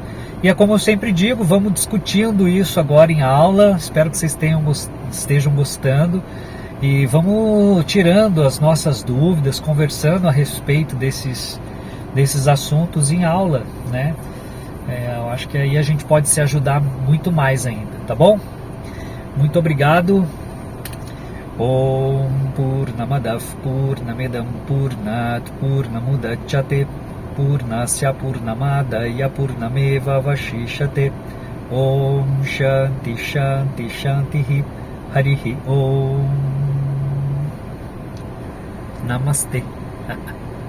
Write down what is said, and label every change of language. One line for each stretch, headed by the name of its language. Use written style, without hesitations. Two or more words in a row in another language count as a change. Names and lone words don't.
Portuguese: E é como eu sempre digo, vamos discutindo isso agora em aula, espero que vocês estejam gostando. E vamos tirando as nossas dúvidas, conversando a respeito desses assuntos em aula, né? Eu acho que aí a gente pode se ajudar muito mais ainda, tá bom? Muito obrigado.
Sanskrit: ॐ पूर्णमदः पूर्णमिदं पूर्णात् पूर्णमुदच्यते पूर्णस्य पूर्णमादाय पूर्णमेव वशिषते. ॐ शान्ति शान्ति शान्ति हरिः ॐ नमस्ते.